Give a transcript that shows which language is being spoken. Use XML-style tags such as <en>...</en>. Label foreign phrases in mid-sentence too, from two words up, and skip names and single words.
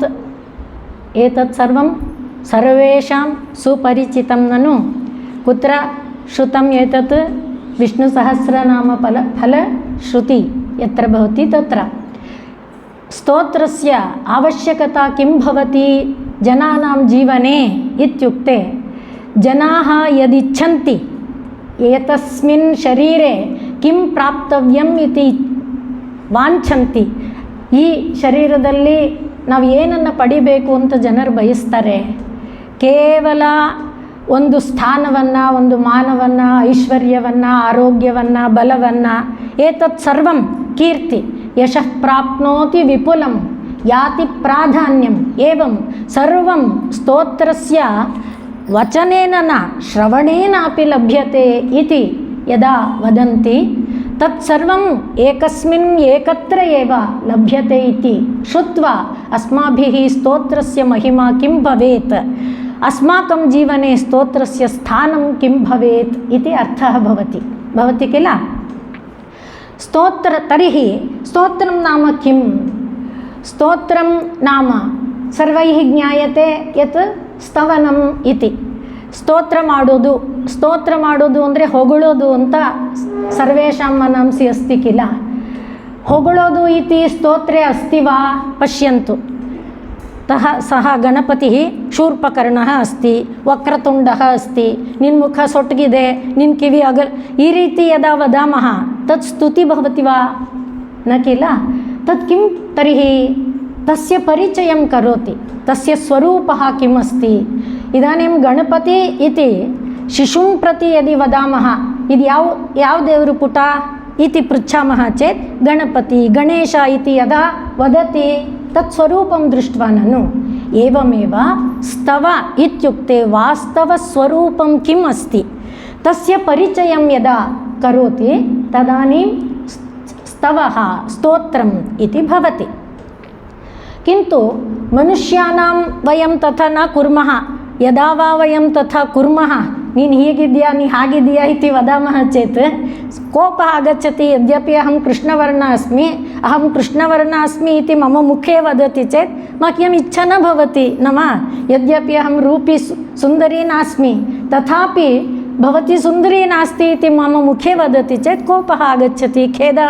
<sa>ಏತತ್ ಸರ್ವಂ ಸರ್ವೇಷಾಂ ಸುಪರಿಚಿತಂ ನನು ಕುತ್ರ ಶ್ರುತಂ ಏತತ್ ವಿಷ್ಣು ಸಹಸ್ರನಾಮ ಫಲಶ್ರುತಿ ಯತ್ರ ಭವತಿ ತತ್ರ. ಸ್ತೋತ್ರಸ್ಯ ಅವಶ್ಯಕತಾ ಕಿಂ ಭವತಿ ಜನಾನಾಂ ಜೀವನೆ ಇತ್ಯುಕ್ತೆ ಜನಾಃ ಯದಿಚ್ಛಂತಿ ಏತಸ್ಮಿನ್ ಶರೀರೆ ಕಿಂ ಪ್ರಾಪ್ತವ್ಯಂ ಇತಿ ವಾಂಛಂತಿ.</sa> <kn>ಈ ಶರೀರದಲ್ಲಿ ನಾವು ಏನನ್ನು ಪಡಿಬೇಕು ಅಂತ ಜನರು ಬಯಸ್ತಾರೆ. ಕೇವಲ ಒಂದು ಸ್ಥಾನವನ್ನು, ಒಂದು ಮಾನವನ್ನು, ಐಶ್ವರ್ಯವನ್ನು, ಆರೋಗ್ಯವನ್ನು, ಬಲವನ್ನು,</kn> <sa>ಏತತ್ ಸರ್ವಂ ಕೀರ್ತಿ ಯಶಃ ಪ್ರಾಪ್ನೋತಿ ವಿಪುಲಂ ಯಾತಿ ಪ್ರಾಧಾನ್ಯಂ ಏವಂ ಸರ್ವಂ ಸ್ತೋತ್ರಸ್ಯ ವಚನೇನ ನ ಶ್ರವಣೇನಾಪಿ ಲಭ್ಯತೆ ಇತಿ ಯದಾ ವದಂತಿ ತತ್ಸರ್ವಂ ಏಕಸ್ಮಿನ್ ಏಕತ್ರ ಏವ ಲಭ್ಯತೆ ಇತಿ ಶ್ರುತ್ವಾ ಅಸ್ಮಾಭಿಃ ಸ್ತೋತ್ರಸ್ಯ ಮಹಿಮಾ ಕಿಂ ಭವೇತ್, ಅಸ್ಮಾಕಂ ಜೀವನೆ ಸ್ತೋತ್ರಸ್ಯ ಸ್ಥಾನಂ ಕಿಂ ಭವೇತ್ ಇತಿ ಅರ್ಥಃ ಭವತಿ किल. ಸ್ತೋತ್ರ ತರ್ಹಿ ಸ್ತೋತ್ರಂ ನಾಮ ಕಿಂ? ಸ್ತೋತ್ರಂ ನಾಮ ಸರ್ವೈಃ ಜ್ಞಾಯತೆ ಯತ್ ಸ್ತವನಂ ಇತಿ.</sa> <kn>ಸ್ತೋತ್ರ ಮಾಡೋದು ಅಂದರೆ ಹೊಗಳೋದು ಅಂತ</kn> <sa>ಸರ್ವೇಷಾಂ ಮನಂಸಿ ಅಸ್ತಿ ಕಿಲ. ಹೊಗಳೋದು ಇತಿ ಸ್ತೋತ್ರೆ ಅಸ್ತಿ ವಾ ಪಶ್ಯಂತು. ಸಹ ಗಣಪತಿ ಶೂರ್ಪಕರ್ಣಃ ಅಸ್ತಿ, ವಕ್ರತುಂಡಃ ಅಸ್ತಿ,</sa> <kn>ನಿನ್ನ ಮುಖ ಸೊಟ್ಟಗಿದೆ, ನಿನ್ನ ಕಿವಿ ಈ ರೀತಿ</kn> <sa>ಯದಾ ವದಾಮಃ ತತ್ ಸ್ತುತಿ ಭವತಿ ವಾ ನ ಕಿಲ. ತತ್ ಕಿಂ ತರ್ಹಿ ತಸ್ಯ ಪರಿಚಯಂ ಕರೋತಿ, ತಸ್ಯ ಸ್ವರೂಪಃ ಕಿಮ್ ಅಸ್ತಿ. ಇದಾನಿಂ ಗಣಪತಿ ಇತಿ ಶಿಶುಂ ಪ್ರತಿ ಯದಿ ವದಾಮಃ</sa> <kn>ಇದು ಯಾವ ದೇವರು ಪುಟ</kn> <sa>इति पृच्छामः चेत् गणपति गणेश इति यदा वदति तत्स्वरूपं दृष्ट्वा ननु एवमेव स्तव इत्युक्ते वास्तवस्वरूपं किम् अस्ति तस्य परिचयं यदा करोति तदानीं स्तवः स्तोत्रम् इति भवति। किन्तु मनुष्याणां वयं तथा न कुर्मः। यदा वा वयं तथा कुर्मः,</sa> <kn>ನೀನು ಹೀಗಿದೆಯಾ ನೀ ಹಾಗಿದೆಯಾ</kn> <sa>ಇತಿ ವದಾಮಃ ಚೇತ್ ಕೋಪः आगच्छति। यद्यपि अहं कृष्णवर्ण अस्मि इति मम मुखे वदति चेत् मह्यम् इच्छा न भवति नाम यद्यपि अहं रूपी सुन्दरी नास्मि तथापि भवती सुन्दरी नास्ति इति मम मुखे वदति चेत् कोपः आगच्छति, खेदः।</sa>